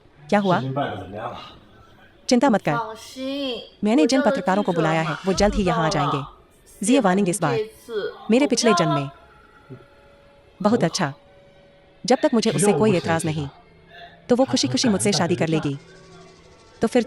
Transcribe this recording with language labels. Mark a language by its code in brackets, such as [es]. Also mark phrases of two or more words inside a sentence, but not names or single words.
[hi] क्या हुआ? [zh] 士兵办得怎么样了？ [hi] चिंता मत कर, [zh] 放心， [hi] मैंने जिन पत्रकारों को बुलाया है वो जल्द ही यहाँ आ जाएंगे। जिये वार्निंग इस बार [zh] 这次 [hi] मेरे पिछले जन्म में। बहुत अच्छा। जब तक मुझे उससे कोई एतराज नहीं तो वो खुशी खुशी मुझसे शादी कर लेगी। तो फिर